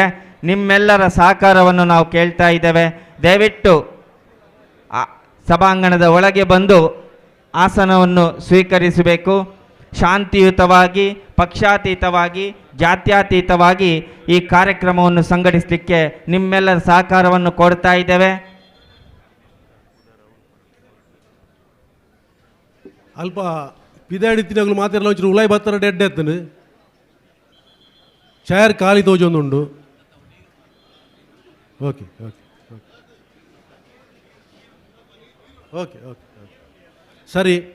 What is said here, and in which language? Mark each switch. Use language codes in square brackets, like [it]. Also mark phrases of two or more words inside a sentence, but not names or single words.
[kn] ನಿಮ್ಮೆಲ್ಲರ ಸಹಕಾರವನ್ನು ನಾವು ಕೇಳ್ತಾ ಇದ್ದೇವೆ. ದಯವಿಟ್ಟು ಸಭಾಂಗಣದ ಒಳಗೆ ಬಂದು ಆಸನವನ್ನು ಸ್ವೀಕರಿಸಬೇಕು. ಶಾಂತಿಯುತವಾಗಿ, ಪಕ್ಷಾತೀತವಾಗಿ, ಜಾತ್ಯತೀತವಾಗಿ ಈ ಕಾರ್ಯಕ್ರಮವನ್ನು ಸಂಘಟಿಸಲಿಕ್ಕೆ ನಿಮ್ಮೆಲ್ಲರ ಸಹಕಾರವನ್ನು ಕೊಡ್ತಾ ಇದ್ದೇವೆ. [tcy] ಅಲ್ಪ ಪಿದಾಡಿ ತಿನ್ನಗಳು ಮಾತಾಡಲ್ಲ ಒಂಚೂರು ಉಲಾಯಿ ಬತ್ತರ ಡೆಡ್ ಎತ್ತನು ಚೇರ್ ಖಾಲಿ ತೋಜೊಂದುಂಡು. [en] okay okay okay okay okay ಸರಿ.